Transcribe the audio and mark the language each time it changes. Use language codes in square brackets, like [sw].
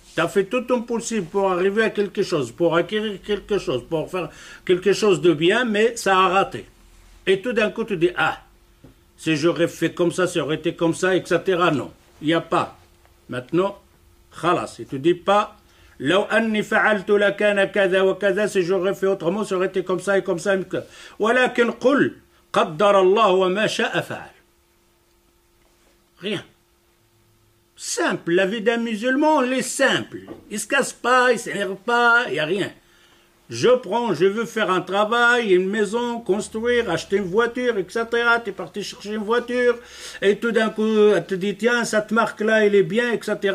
[fr] Tu as fait tout ton possible pour arriver à quelque chose, pour acquérir quelque chose, pour faire quelque chose de bien, mais ça a raté. Et tout d'un coup, tu dis, ah, si j'aurais fait comme ça aurait été comme ça, etc. Non, il n'y a pas. Maintenant, khalas, et tu dis pas, [ar] لو أني فعلت لكان كذا وكذا, [fr] si j'aurais fait autrement, ça aurait été comme ça et comme ça. [ar] ولكن قل قدر الله وما شاء فعل. [fr] Rien. Simple, la vie d'un musulman, elle est simple. Il ne se casse pas, il ne s'énerve pas, il n'y a rien. Je prends, je veux faire un travail, une maison, construire, acheter une voiture, etc. Tu es parti chercher une voiture, et tout d'un coup, elle te dit, tiens, cette marque-là, elle est bien, etc.